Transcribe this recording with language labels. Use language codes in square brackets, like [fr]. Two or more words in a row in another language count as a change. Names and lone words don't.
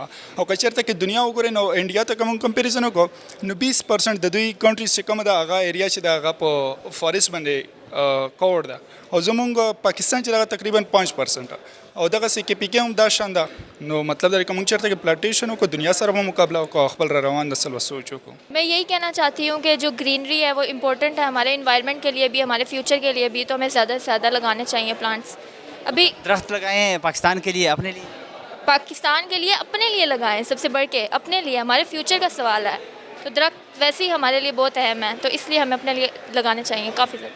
[ps] او که چېرته کې دنیا وګورئ نو انډیا ته که موږ کمپیریزن وکړو نو 20% د دوی کنټریز چې کومه ده هغه ایریا چې ده هغه په فارسټ باندې کوړ ده او زمونږ پاکستان چې دغه تقریبا 5% او دغسې کې پی کې هم دا شان ده. نو مطلب دا که موږ چېرته کې پلانټیشن وکړو دنیا سره به مقابله وکړو خپل را روان نسل و سوچ وکړو. [ur] میں یہی کہنا چاہتی ہوں کہ جو گرینری ہے وہ امپورٹنٹ ہے ہمارے انوائرمنٹ کے لیے بھی, ہمارے فیوچر کے لیے بھی, تو ہمیں زیادہ سے زیادہ لگانے چاہیے پلانٹس. ابھی درخت لگائیں پاکستان کے لیے, اپنے لیے, پاکستان کے لیے اپنے لیے لگائیں, سب سے بڑھ کے اپنے لیے, ہمارے فیوچر کا سوال ہے. تو درخت ویسے ہی ہمارے لیے بہت اہم ہے تو اس لیے ہمیں اپنے لیے لگانے چاہیے کافی زیادہ.